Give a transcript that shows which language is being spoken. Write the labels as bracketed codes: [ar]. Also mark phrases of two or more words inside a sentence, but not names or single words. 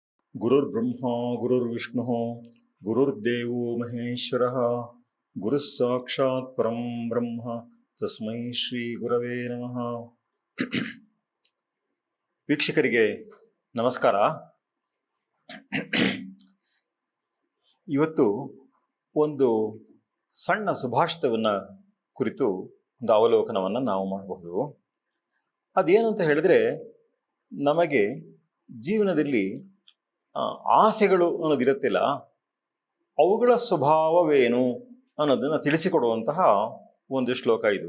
[sa] ಗುರುರ್ಬ್ರಹ್ಮ ಗುರುರ್ವಿಷ್ಣು ಗುರುರ್ದೇವೋ ಮಹೇಶ್ವರಃ ಗುರುಃ ಸಾಕ್ಷಾತ್ ಪರಂ ಬ್ರಹ್ಮ ತಸ್ಮೈ ಶ್ರೀ ಗುರವೇ ನಮಃ. [kn] ವೀಕ್ಷಕರಿಗೆ ನಮಸ್ಕಾರ. ಇವತ್ತು ಒಂದು ಸಣ್ಣ ಸುಭಾಷಿತವನ್ನು ಕುರಿತು ಒಂದು ಅವಲೋಕನವನ್ನು ನಾವು ಮಾಡಬಹುದು. ಅದೇನು ಅಂತ ಹೇಳಿದ್ರೆ, ನಮಗೆ ಜೀವನದಲ್ಲಿ ಆಸೆಗಳು ಅನ್ನೋದಿರುತ್ತಿಲ್ಲ, ಅವುಗಳ ಸ್ವಭಾವವೇನು ಅನ್ನೋದನ್ನು ತಿಳಿಸಿಕೊಡುವಂತಹ ಒಂದು ಶ್ಲೋಕ ಇದು.